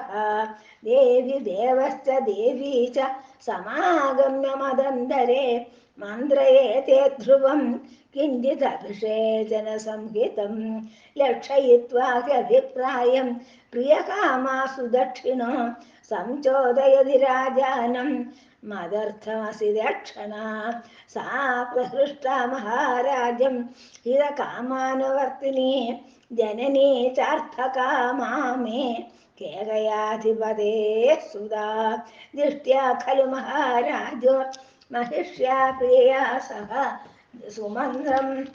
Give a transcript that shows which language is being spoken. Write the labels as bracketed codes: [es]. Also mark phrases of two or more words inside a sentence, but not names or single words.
[sa] ദേവി ദേവശ്ച ദേവീ ച സമാഗമ്യ മദന്തരേ മന്ത്രയേതേ ധ്രുവം കിഞ്ചിദഭിഷേചന സംഹിതം. ലക്ഷയിത്വാ ഹ്യഭിപ്രായം പ്രിയകാമാസു ദക്ഷിണോ സംചോദയതി രാജാനം मदर्थमसि दक्षिणा सा प्रहृष्टा महाराजं हितकामानुवर्तिनी जननी चार्थकामा मे केकयाधिपते सुधा दृष्ट्या खलु महाराजो महिष्या प्रिया सह सुमन्त्रं